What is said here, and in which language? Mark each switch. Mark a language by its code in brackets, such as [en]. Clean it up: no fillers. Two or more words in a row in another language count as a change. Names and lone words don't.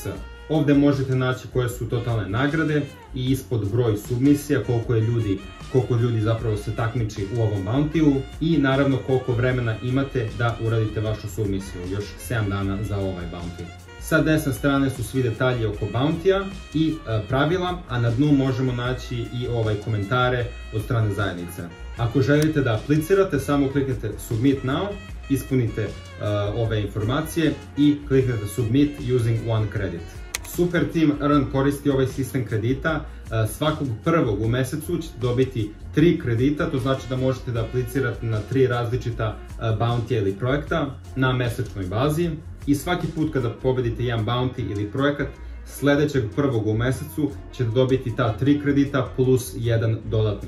[sr] Ovdje možete naći koje su totalne nagrade i ispod broj submisija, koliko ljudi zapravo se takmiči u ovom bounty-u i naravno koliko vremena imate da uradite vašu submisiju, još 7 dana za ovaj bounty. Sa desne strane su svi detalji oko bounty-a i pravila, a na dnu možemo naći i komentare od strane zajednice. Ako želite da aplicirate, samo kliknete Submit Now, ispunite ove informacije i kliknete Submit using one credit. Super Team Earn koristi ovaj sistem kredita. Svakog prvog u mesecu ćete dobiti 3 kredita, to znači da možete da aplicirate na 3 različita bounty ili projekta na mesečnoj bazi. I svaki put kada pobedite jedan bounty ili projekat, sledećeg prvog u mesecu ćete dobiti ta 3 kredita plus jedan dodatni.